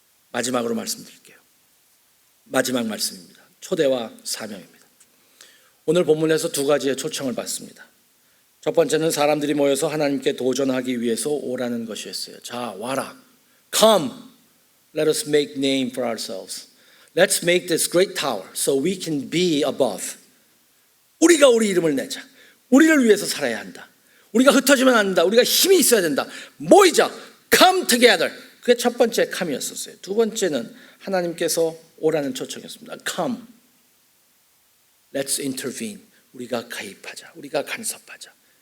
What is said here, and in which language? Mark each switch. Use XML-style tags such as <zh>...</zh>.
<ko>마지막으로 말씀드릴게요. 마지막 말씀입니다. 초대와 사명입니다. 오늘 본문에서 두 가지의 초청을 받습니다. 첫 번째는 사람들이 모여서 하나님께 도전하기 위해서 오라는 것이었어요. 자, 와라.</ko> <en>Come, let us make name for ourselves. Let's make this great tower so we can be above.</en> <ko>우리가 우리 이름을 내자. 우리를 위해서 살아야 한다. 우리가 흩어지면 안 된다. 우리가 힘이 있어야 된다. 모이자.</ko> <en>Come together.</en> <ko>그게 첫 번째 come이었었어요. 두 번째는 하나님께서 오라는 초청이었습니다.</ko> <en>Come, let's intervene.</en> <ko>우리가 가입하자. 우리가 간섭하자.</ko>